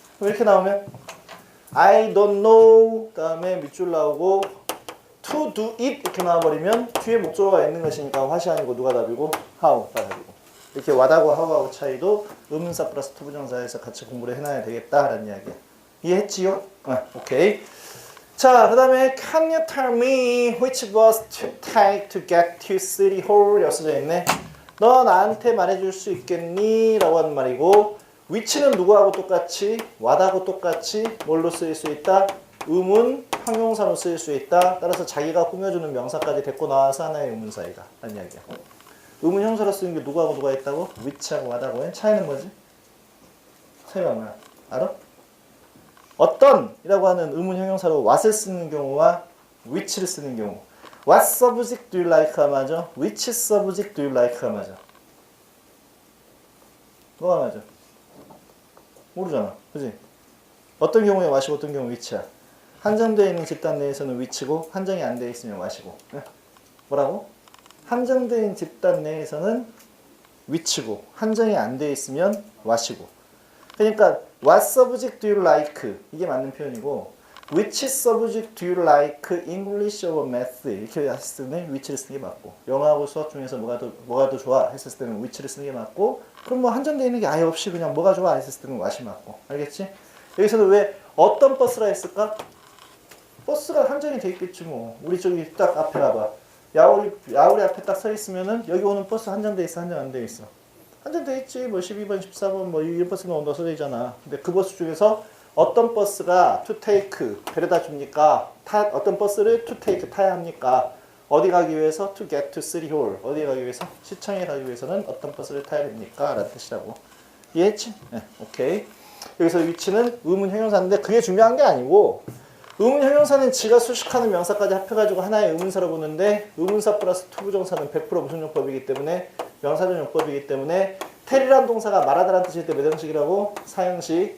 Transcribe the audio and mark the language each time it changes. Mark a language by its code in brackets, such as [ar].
[ko] 그럼 이렇게 나오면 [en] I don't know [ko] 다음에 밑줄 나오고 [en] to do it [ko] 이렇게 나와버리면 뒤에 목적어가 있는 것이니까 what이 아니고 누가 답이고? how가 답이고. 이렇게 what하고 how하고 차이도 의문사 플러스 투부정사에서 같이 공부를 해놔야 되겠다라는 이야기야. 이해했지요? 오케이. 자, 그 다음에 [en] Can you tell me which bus to take to get to City Hall? [ko] 이렇게 써져 있네. 너 나한테 말해줄 수 있겠니? 라고 하는 말이고 which는 누구하고 똑같이? what하고 똑같이 뭘로 쓰일 수 있다? 의문, 형용사로 쓰일 수 있다. 따라서 자기가 꾸며주는 명사까지 데리고 나와서 하나의 의문사이다. 라는 이야기야. 의문 형사로 쓰는 게 누구하고 누가 있다고? which하고 what하고 해? 차이는 뭐지? 차이가 뭐야? 알아? 어떤 이라고 하는 의문 형용사로 what을 쓰는 경우와 which를 쓰는 경우. [en] What subject do you like?가 [ko] 맞아? [en] Which subject do you like?가 맞아? [ko] 뭐가 맞아? 모르잖아. 그지? 어떤 경우에 what이고 어떤 경우에 which야. 한정되어 있는 집단 내에서는 which고 한정이 안 되어 있으면 what이고. 뭐라고? 한정되어 있는 집단 내에서는 which고 한정이 안 되어 있으면 what이고. 그러니까 [en] what subject do you like? [ko] 이게 맞는 표현이고 [en] which subject do you like? English or Math? [ko] 이렇게 했을 때는 which를 쓰는 게 맞고 영어하고 수학 중에서 뭐가 더 좋아? 했을 때는 which를 쓰는 게 맞고 그럼 뭐 한정되어 있는 게 아예 없이 그냥 뭐가 좋아? 했을 때는 what이 맞고 알겠지? 여기서는 왜 어떤 버스라 했을까? 버스가 한정이 돼 있겠지 뭐. 우리 저기 딱 앞에 가봐. 야우리 앞에 딱 서 있으면은 여기 오는 버스 한정돼 있어, 한정 안 돼 있어? 한정돼 있지. 뭐 12번, 14번 뭐 이 버스는 온다 써져 있잖아. 근데 그 버스 중에서 어떤 버스가 [en] to take [ko] 데려다 줍니까? 어떤 버스를 [en] to take [ko] 타야 합니까? 어디 가기 위해서 [en] to get to City Hall. [ko] 어디 가기 위해서? 시청에 가기 위해서는 어떤 버스를 타야 됩니까? 라는 뜻이라고. 이해했지? 네, 오케이. 여기서 위치는 의문 형용사인데 그게 중요한 게 아니고 의문 형용사는 지가 수식하는 명사까지 합해가지고 하나의 의문사로 보는데 의문사 플러스 투부정사는 100% 무슨 용법이기 때문에 명사전 용법이기 때문에 텔이란 동사가 말하다란 뜻일 때 몇 형식이라고? 사형식.